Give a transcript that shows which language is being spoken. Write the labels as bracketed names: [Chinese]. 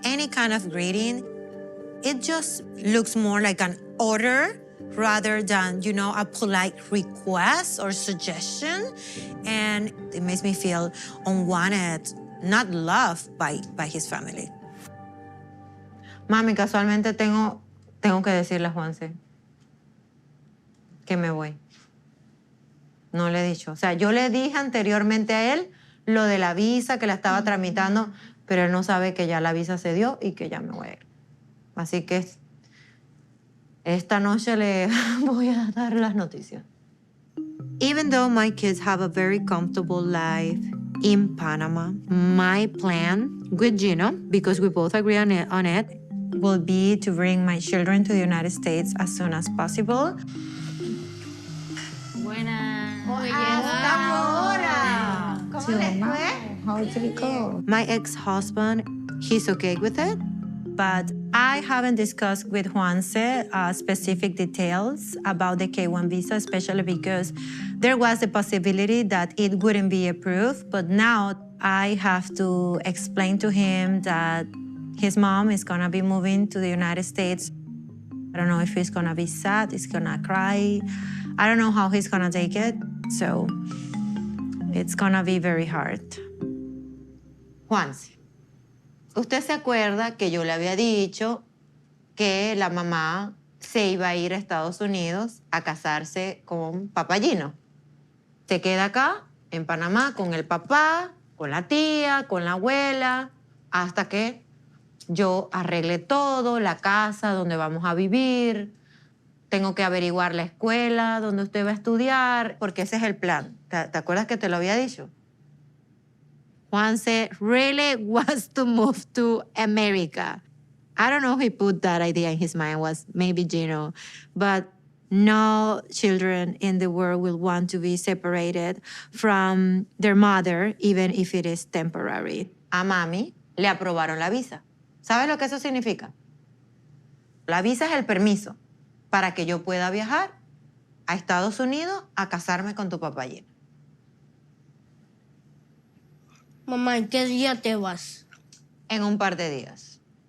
[English] Any kind of greeting. It just looks more like an order rather than, you know, a polite request or suggestion. And it makes me feel unwanted, not loved by his family. [Spanish] Mami, casualmente tengo que decirle a Juanse que me voy. No le he dicho. O sea, yo le dije anteriormente a él lo de la visa, que la estaba tramitando, pero él no sabe que ya la visa se dio y que ya me voy a ir. Así que esta noche le voy a dar las noticias. [English] Even though my kids have a very comfortable life in Panama, my plan with Gino, because we both agree on it, will be to bring my children to the United States as soon as possible. How did it go? My ex-husband, he's okay with it, but I haven't discussed with Fiancé specific details about the K-1 visa, especially because there was a possibility that it wouldn't be approved, but now I have to explain to him that his mom is gonna be moving to the United States. I don't know if he's gonna be sad, he's gonna cry. I don't know how he's gonna take it, so it's gonna be very hard. [Spanish] Juanse, usted se acuerda que yo le había dicho que la mamá se iba a ir a Estados Unidos a casarse con papá Gino. Se queda acá, en Panamá, con el papá, con la tía, con la abuela, hasta que yo arregle todo, la casa donde vamos a vivir. Tengo que averiguar la escuela donde usted va a estudiar, porque ese es el plan. ¿Te acuerdas que te lo había dicho? [English] Juanse really wants to move to America. I don't know who put that idea in his mind, was maybe Gino, but no children in the world will want to be separated from their mother, even if it is temporary. [Spanish] A mami le aprobaron la visa. ¿Sabes lo que eso significa? La visa es el permiso para que yo pueda viajar a Estados Unidos a casarme con tu papá Gino. Mamá, ¿en qué día te vas? En un par de días.